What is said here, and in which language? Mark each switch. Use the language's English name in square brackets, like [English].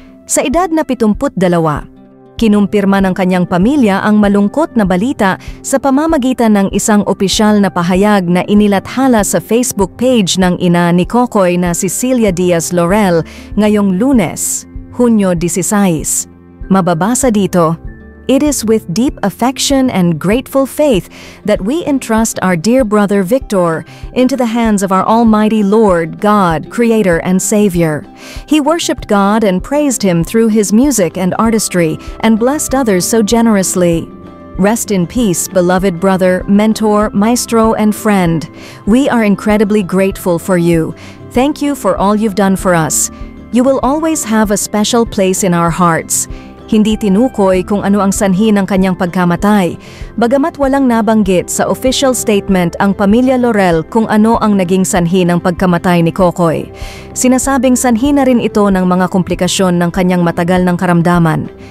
[Filipino] Sa edad na 72, kinumpirma ng kanyang pamilya ang malungkot na balita sa pamamagitan ng isang opisyal na pahayag na inilathala sa Facebook page ng ina ni Kokoy na si Celia Diaz Laurel ngayong Lunes, Hunyo 16. Mababasa dito, [English] "It is with deep affection and grateful faith that we entrust our dear brother Victor into the hands of our Almighty Lord, God, Creator and Savior. He worshipped God and praised Him through his music and artistry and blessed others so generously. Rest in peace, beloved brother, mentor, maestro, and friend. We are incredibly grateful for you. Thank you for all you've done for us. You will always have a special place in our hearts." [Filipino] Hindi tinukoy kung ano ang sanhi ng kanyang pagkamatay, bagamat walang nabanggit sa official statement ang pamilya Laurel kung ano ang naging sanhi ng pagkamatay ni Kokoy. Sinasabing sanhi na rin ito ng mga komplikasyon ng kanyang matagal ng karamdaman.